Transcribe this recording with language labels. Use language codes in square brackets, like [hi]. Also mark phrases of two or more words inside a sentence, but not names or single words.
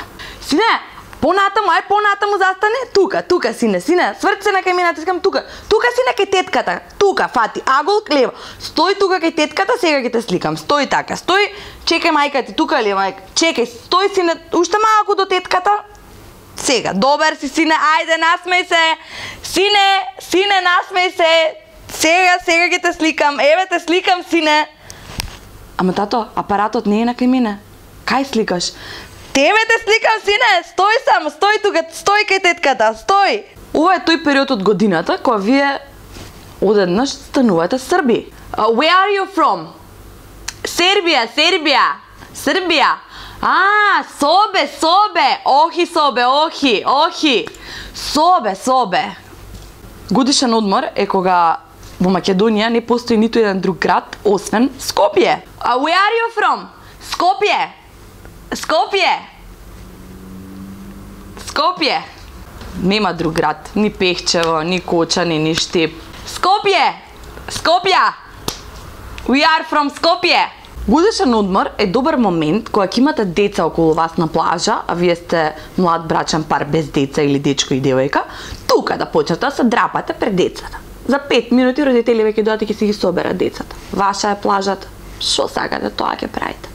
[mk] Сине, понатаму застане, тука, сине, сврти се на кај мене, искам тука сине кај тетката, тука, фати, агол, лево, стој тука кај тетката, сега ќе те сликам, стој така, стој, чекај мајка ти, тука ли мајка, чекај, стој сине, уште малку до тетката, сега, добар си сине, ајде, насмеј се, сине, насмеј се, сега ќе те сликам, еве те сликам, сине. Ама тато, апаратот не е на кај мене, кај сликаш? Тебе те сликам, сине, стој тука, стој кај тетката, стој. Ова е тој период од годината кога вие одеднаш станувате Срби. [en] Where are you from? [mk] Сербија. Собе. Охи. Собе. Годишен одмор е кога во Македонија не постои ниту еден друг град освен Скопје. [en] Where are you from? [mk] Скопје. Нема друг град, ни Пехчево, ни Кочани, ни Штеп. Скопје. [en] We are from Скопје. [mk] Годишен одмор е добар момент кога ќе имате деца околу вас на плажа, а вие сте млад брачен пар без деца или дечко и девојка, тука да почнете да се драпате пред децата. За 5 минути родители веќе дојдат и ќе си ги соберат децата. Ваша е плажата, што сакате тоа ќе правите.